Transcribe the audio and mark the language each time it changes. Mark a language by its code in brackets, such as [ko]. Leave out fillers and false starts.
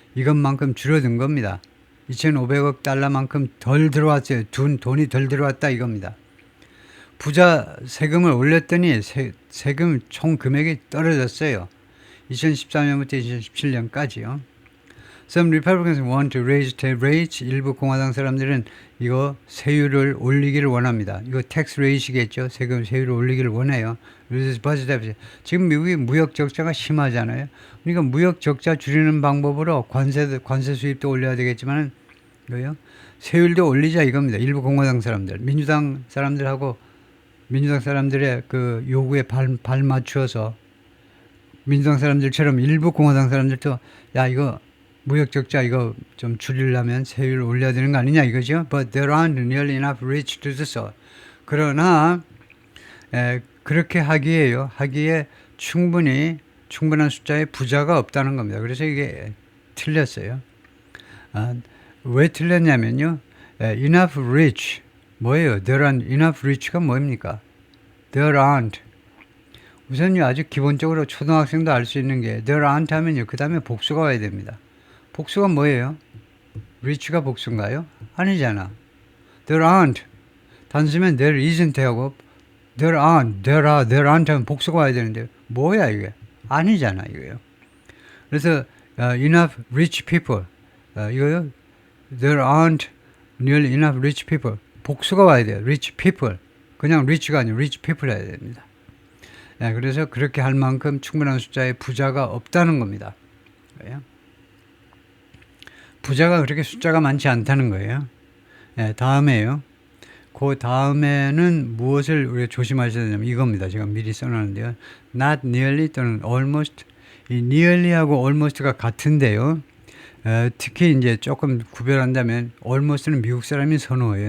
[ko] 이것만큼 줄어든 겁니다. 2,500억 달러만큼 덜 들어왔어요. 돈이 덜 들어왔다 이겁니다. 부자 세금을 올렸더니 세금 총 금액이 떨어졌어요. 2014년부터 2017년까지요. [en] Some Republicans want to raise tax rates. [ko] 일부 공화당 사람들은 이거 세율을 올리기를 원합니다. 이거 tax rate이겠죠. 세율을 올리기를 원해요. 지금 미국이 무역 적자가 심하잖아요. 그러니까 무역 적자 줄이는 방법으로 관세 수입도 올려야 되겠지만 이거요. 세율도 올리자 이겁니다. 일부 공화당 사람들, 민주당 사람들의 그 요구에 발 맞추어서 민주당 사람들처럼 일부 공화당 사람들도 야 이거 무역 적자 이거 좀 줄이려면 세율을 올려야 되는 거 아니냐 이거죠. [en] But there aren't nearly enough rich to do so. [ko] 그러나 그렇게 하기에 충분한 숫자의 부자가 없다는 겁니다. 그래서 이게 틀렸어요. 왜 틀렸냐면요. [en] enough rich [ko] 뭐예요? [en] There aren't enough rich가 [ko] 뭡니까? [en] There aren't. [ko] 우선요 아주 기본적으로 초등학생도 알 수 있는 게 [en] there aren't [ko] 하면요 그 다음에 복수가 와야 됩니다. 복수가 뭐예요? rich가 복수인가요? 아니잖아. [en] there aren't. [ko] 단수면 [en] there isn't [ko] 하고 [en] there aren't, there aren't [ko] 하면 복수가 와야 되는데 뭐야 이게? 아니잖아 이거요. 그래서 [en] enough rich people [ko] 이거요. [en] there aren't nearly enough rich people. [ko] 복수가 와야 돼요. [en] rich people. [ko] 그냥 rich가 아니고 [en] rich people [ko] 해야 됩니다. 그래서 그렇게 할 만큼 충분한 숫자의 부자가 없다는 겁니다. 부자가 그렇게 숫자가 많지 않다는 거예요. 다음에요. 그 다음에는 무엇을 우리가 조심하셔야 되냐면 이겁니다. 제가 미리 써놨는데요. [en] not nearly 또는 almost. [ko] 이 nearly하고 almost가 같은데요. 특히 이제 조금 구별한다면 almost는 미국 사람이 선호해요.